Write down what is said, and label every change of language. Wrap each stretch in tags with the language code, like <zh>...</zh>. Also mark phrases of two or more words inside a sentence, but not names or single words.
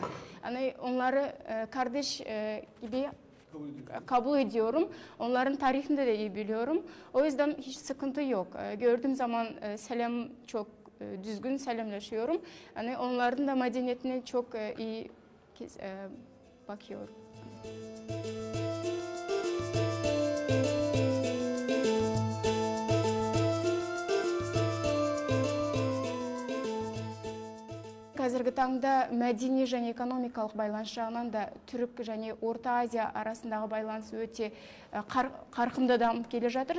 <tr>Yani onları kardeş gibi kabul ediyorum. Onların tarihini de iyi biliyorum. O yüzden hiç sıkıntı yok. Gördüğüm zaman selam çok düzgün selamlaşıyorum. Yani onların da medeniyetine çok iyi bakıyorum.</tr> <kk>Қазіргі таңда мәдени және экономикалық байланыс жағынан да Түрік және Орта Азия арасындағы байланыс өте қарқынды дамып келе жатыр.</kk>